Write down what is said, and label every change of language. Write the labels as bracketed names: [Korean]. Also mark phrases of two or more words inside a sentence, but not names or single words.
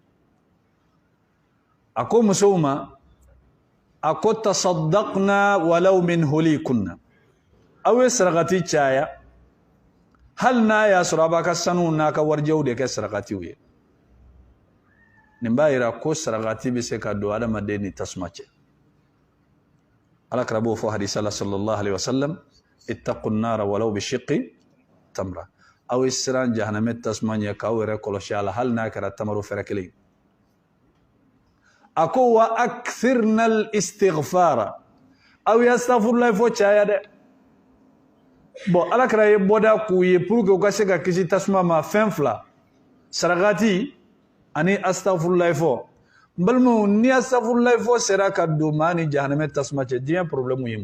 [Bambara] a ko musow ma a ko [Arabic] تصدقن ولو من حليكن [Bambara] aw ye sarakati caya hali n'a y'a sɔrɔ a b'a ka sanu n'a ka warijɛw de kɛ sarakatiw ye nin b'a yira ko sarakati bɛ se ka don adamaden ni tasuma cɛ Alakira b'o fɔ hadisa la [Arabic] صلى الله عليه وسلم اتقوا النار ولو بشق تمرة [Bambara] aw ye siran jahanamɛ tasuma ɲɛ k'aw yɛrɛ kɔlɔsi a la hali n'a kɛra tamaro fɛrɛ kelen a ko [Arabic] وأكثرن الاستغفار [Bambara] aw ye astaghfirullah fɔ caya dɛ bon Alakira ye bɔda k'u ye [French] pour que [Bambara] u ka se ka kisi tasuma ma fɛn fila sarakati ani astaghfirullah fɔ n balimaw ni astaghfirullah fɔ sera ka don maa ni jahanamɛ tasuma cɛ diɲɛ problème ye mun